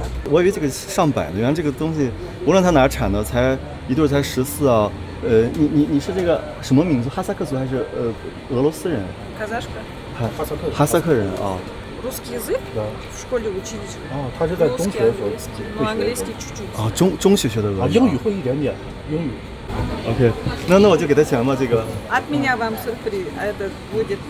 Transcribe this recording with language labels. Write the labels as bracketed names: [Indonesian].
[Chinese] 我以为这个上百的，原来这个东西无论它哪儿产的，一对才14啊。你是这个什么民族？哈萨克族还是俄罗斯人？哈萨克人啊。 [Russian] Русский язык в школе учились. [Chinese] 他是在中学的时候 [Russian] но английский чуть-чуть. [Chinese] 中学学的俄语。英语会一点点，英语。 OK， 那我就给他钱吧，这个。 [Russian] От меня вам сюрприз, это будет